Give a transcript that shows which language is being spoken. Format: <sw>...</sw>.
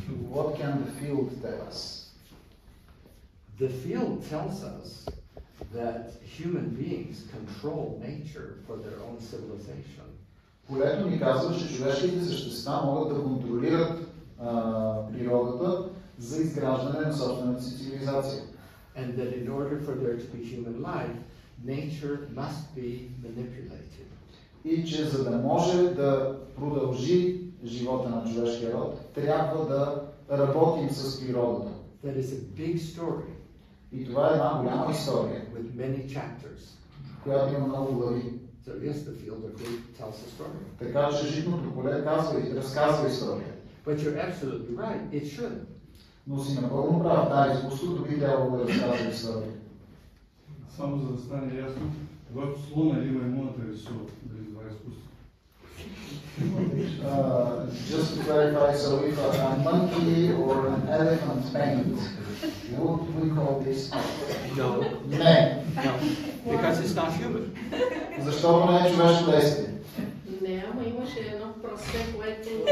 <en>What can the field tell us? The field tells us that human beings control nature for their own civilization.</en> <bg>Полето ни казва, че човешките същества могат да контролират природата за изграждане на собствената си цивилизация.</bg> <en>And that in order for there to be human life, nature must be manipulated.</en> <bg>И че за да може да продължи живота на човешкия род, трябва да работим с природата.</bg> <en>That is a big story.</en> <bg>И това е една голяма история,</bg> <en>with many chapters.</en> <bg>Която има много глави.</bg> <en>So yes, the field of wheat tells a story.</en> <bg>Така че житното поле разказва история.</bg> <en>But you're absolutely right, it should.</en> <bg>Но си напълно прав, да, изкуството би трябвало да разказва история. Само за да стане ясно, когато слона или маймуната рисува, дали това е изкуство?</bg> <en>Just to clarify, so if a monkey or an elephant paint, would we call this art? No.</en> <bg>Не.</bg> <en>No. Because it's not human.</en> <bg>Защото не е човешко действие. Не, ама имаше едно прасе, което</bg>